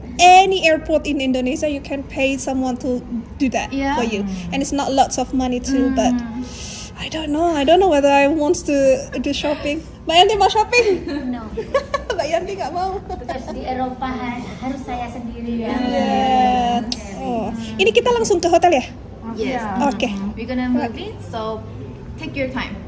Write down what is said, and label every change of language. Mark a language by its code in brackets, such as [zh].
[en] Any airport in Indonesia, you can pay someone to do that Yeah. for you, and it's not lots of money too. But I don't know whether I want to do shopping. [id] Mbak Yanti mau shopping? [en] No. [id] Mbak Yanti nggak mau. Terus di Eropa harus saya sendiri ya. [en] Yeah. Oh. [id] Ini kita langsung ke hotel ya? [en] Yes. [id] Oke. [en] We're gonna move in, so take your time.